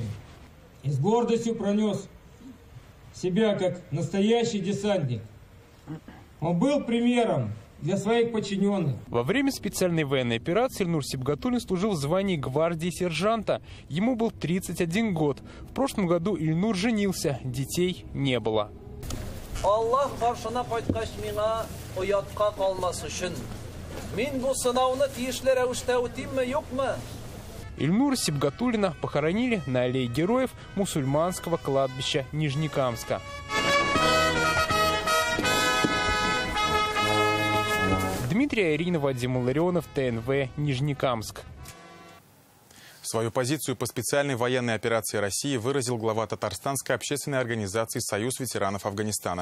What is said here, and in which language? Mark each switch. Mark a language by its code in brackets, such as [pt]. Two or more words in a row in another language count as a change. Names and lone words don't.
[ru] И с гордостью пронес себя как настоящий десантник. Он был примером для своих подчиненных. Во время специальной военной операции Ильнур Сибгатуллин служил в звании гвардии сержанта. Ему был 31 год. В прошлом году Ильнур женился, детей не было. [tt] Аллах каршына кайткач миңа оятка калмас өчен. Мин бу сынауны тиешле рәвештә үтимме, юкмы? [ru] Ильнура Сибгатуллина похоронили на аллее героев мусульманского кладбища Нижнекамска. Дмитрий Аренин, Вадим Ларионов, ТНВ, Нижнекамск. Свою позицию по специальной военной операции России выразил глава татарстанской общественной организации «Союз ветеранов Афганистана».